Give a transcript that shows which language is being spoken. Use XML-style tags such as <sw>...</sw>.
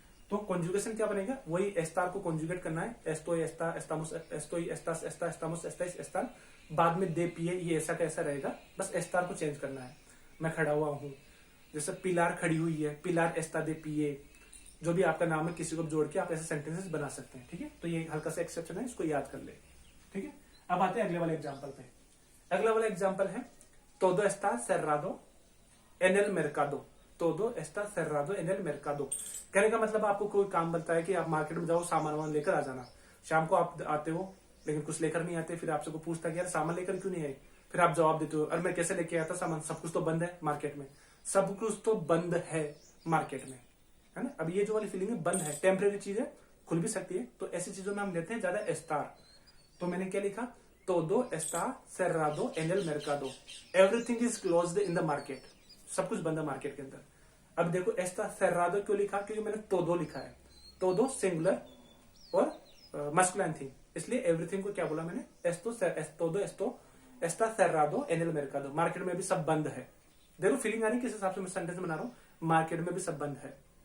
<hi>तो कॉन्जुगेशन क्या बनेगा, वही एस्तार को कॉन्जुगेट करना है, एस्टोई एस्ता एस्तामुस एस्टोई एस्तास एस्ता एस्तामुस एस्ताइस एस्तान, बाद में दे पिए, ये ऐसा कैसा रहेगा, बस एस्तार को चेंज करना है। मैं खड़ा हुआ हूं, जैसे पिलार खड़ी हुई है, पिलार एस्ता दे पिए, जो भी आपका नाम है किसी को जोड़ के आप ऐसे सेंटेंसेस बना सकते हैं, ठीक है। तो ये हल्का सा एक्सेप्शन है, इसको याद कर ले, ठीक है। अब आते हैं अगले वाले एग्जाम्पल पे। अगला वाला एग्जाम्पल है</hi> <es>todo está cerrado en el mercado, todo está cerrado en el mercado।</es> <hi>कहने का मतलब आपको कोई काम बनता है कि आप मार्केट में जाओ, सामान वामान लेकर आ जाना। शाम को आप आते हो लेकिन कुछ लेकर नहीं आते, फिर आपसे को पूछता है यार सामान लेकर क्यों नहीं आए, फिर आप जवाब देते हो अरे मैं कैसे लेके आया था सामान, सब कुछ तो बंद है मार्केट में, सब कुछ तो बंद है मार्केट में, है ना। अब ये जो वाली फीलिंग है, बंद है, टेम्परेरी चीज है, खुल भी सकती है, तो ऐसी चीजों में हम लेते हैं ज्यादा एस्तार। तो मैंने क्या लिखा,</hi> <es>todo está cerrado en el mercado,</es> <en>everything is closed in the market,</en> <hi>सब कुछ बंद है मार्केट के अंदर। अब देखो</hi> <es>está cerrado</es> <hi>क्यों लिखा, क्योंकि मैंने todo लिखा है, todo सिंगुलर और मस्कुलाइन थी, इसलिए एवरीथिंग को क्या बोला मैंने,</hi> <es>todo esto está cerrado en el mercado,</es> <hi>market में भी सब बंद है। देखो फीलिंग आ रही किस हिसाब से मैं सेंटेंस बना रहा हूँ, मार्केट में भी सब बंद है।</hi>